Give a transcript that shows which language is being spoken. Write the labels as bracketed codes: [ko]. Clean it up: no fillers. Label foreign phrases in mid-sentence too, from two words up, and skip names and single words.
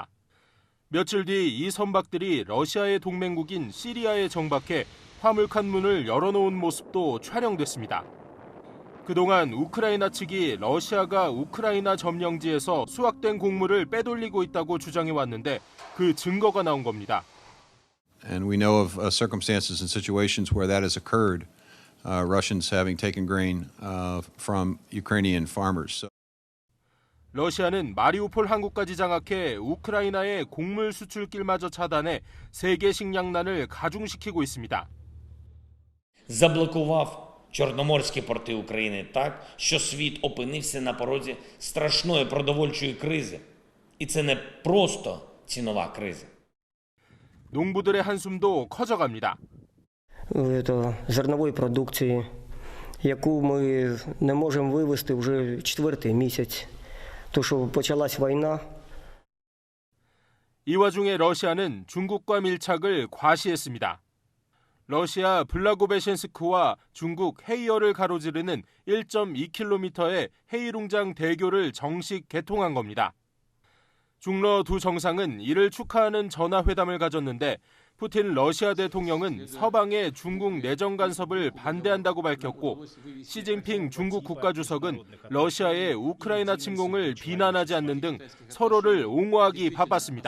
[ko] 며칠 뒤 이 선박들이 러시아의 동맹국인 시리아에 정박해 화물칸 문을 열어놓은 모습도 촬영됐습니다. 그동안 우크라이나 측이 러시아가 우크라이나 점령지에서 수확된 곡물을 빼돌리고 있다고 주장해왔는데 그 증거가 나온 겁니다. [en] And we know of circumstances and situations where that has occurred, Russians having taken grain from Ukrainian farmers. [ko] 러시아는 마리우폴 항구까지 장악해 우크라이나의 곡물 수출길마저 차단해 세계 식량난을 가중시키고 있습니다. [uk] Заблокував Чорноморські порти України так, що світ опинився на порозі страшної продовольчої кризи. І це не просто цінова криза. [ko] 농부들의 한숨도 커져갑니다. [uk] Зернової продукції, яку ми не можемо вивезти вже четвертий місяць. То, що почалась війна. [ko] 이 와중에 러시아는 중국과 밀착을 과시했습니다. 러시아 블라고베셴스크와 중국 헤이어를 가로지르는 1.2km의 헤이룽장 대교를 정식 개통한 겁니다. 중러 두 정상은 이를 축하하는 전화회담을 가졌는데 푸틴 러시아 대통령은 서방의 중국 내정 간섭을 반대한다고 밝혔고 시진핑 중국 국가주석은 러시아의 우크라이나 침공을 비난하지 않는 등 서로를 옹호하기 바빴습니다.